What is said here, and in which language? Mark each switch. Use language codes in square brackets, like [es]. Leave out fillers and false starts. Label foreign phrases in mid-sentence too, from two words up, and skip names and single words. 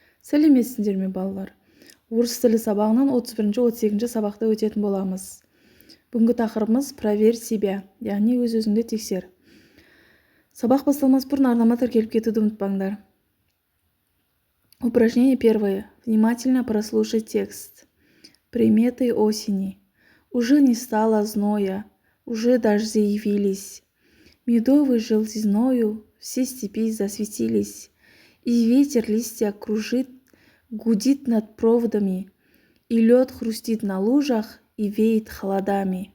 [kk] Сәлеметсіздер ме балалар? Орыс тілі сабағынан 31-38 сабақты өтетін боламыз. Бүгінгі тақырыбымыз [ru] проверь себя, [kk] яғни өз-өзіңді тексер. Сабақ басталмас бұрын арнама тіркеліп кетуді ұмытпаңдар. [ru] Упражнение первое. Внимательно прослушай текст. Приметы осени. Уже не стало зноя, уже дожди явились. Медовой желтизною все степи засветились. И ветер листья кружит, гудит над проводами, и лед хрустит на лужах и веет холодами.